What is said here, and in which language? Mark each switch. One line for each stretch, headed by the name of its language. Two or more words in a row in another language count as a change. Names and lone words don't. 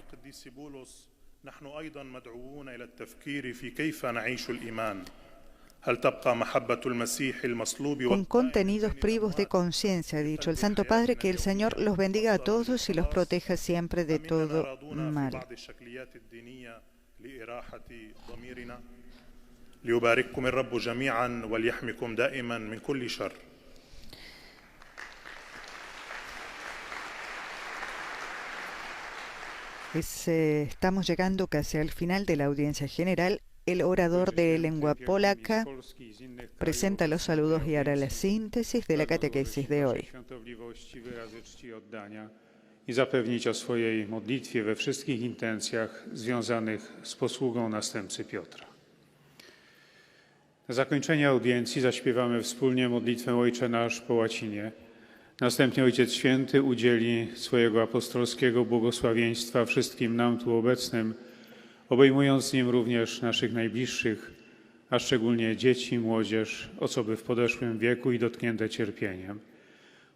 Spanish: Con contenidos privos de conciencia, ha dicho el Santo Padre, que el Señor los bendiga a todos y los proteja siempre de todo mal.
Arabic: ليبارككم الرب جميعا وليحميكم دائما من كل شر.
Spanish: Estamos llegando casi al final de la audiencia general. El orador de lengua polaca presenta los saludos y hará la síntesis de la catequesis de hoy.
Polish: I zapewnić o swojej modlitwie we wszystkich intencjach związanych z posługą następcy Piotra. Na zakończenie audiencji zaśpiewamy wspólnie modlitwę Ojcze Nasz po łacinie. Następnie Ojciec Święty udzieli swojego apostolskiego błogosławieństwa wszystkim nam tu obecnym, obejmując nim również naszych najbliższych, a szczególnie dzieci, młodzież, osoby w podeszłym wieku i dotknięte cierpieniem.